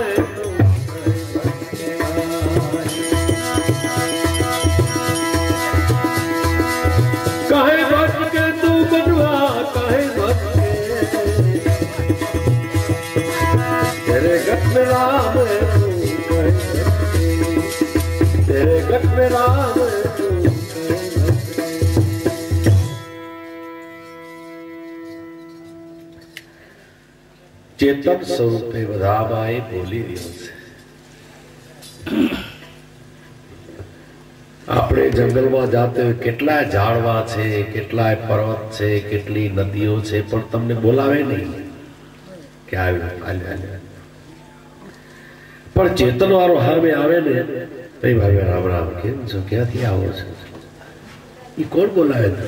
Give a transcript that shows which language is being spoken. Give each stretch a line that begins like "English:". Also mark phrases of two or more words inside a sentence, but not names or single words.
Hindi: काहे भटके तू बनवा काहे भटके तेरे गट में राम तेरे गट में राम।
Gujarati: ચેતન સ્વરૂપે બધાબાઈ બોલી રહ્યો છે. આપણે જંગલમાં જાતે કેટલાય ઝાડવા છે, કેટલાય પર્વત છે, કેટલી નદીઓ છે, પણ તમને બોલાવે નહીં કે આવ્યો. પણ ચેતન વાળો હામે આવે ને ભાઈ ભાઈ રામ રામ કેમ છો, ક્યાંથી આવો છો, એ કોણ બોલાવે?